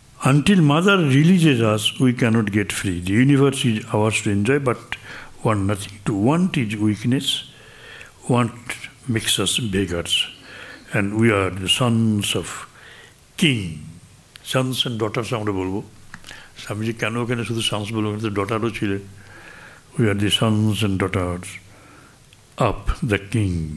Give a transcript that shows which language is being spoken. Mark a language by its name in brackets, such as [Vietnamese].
[English] Until mother releases us, we cannot get free. The universe is ours to enjoy, but want nothing. To want is weakness. Want makes us beggars. And we are the sons of king. Sons and daughters [Bangla] আমরা বলবো। স্বামীজি কেন ওখানে শুধু sons বলবো, কিন্তু ডটারও ছিলেন। [English] We are the sons and daughters of the king.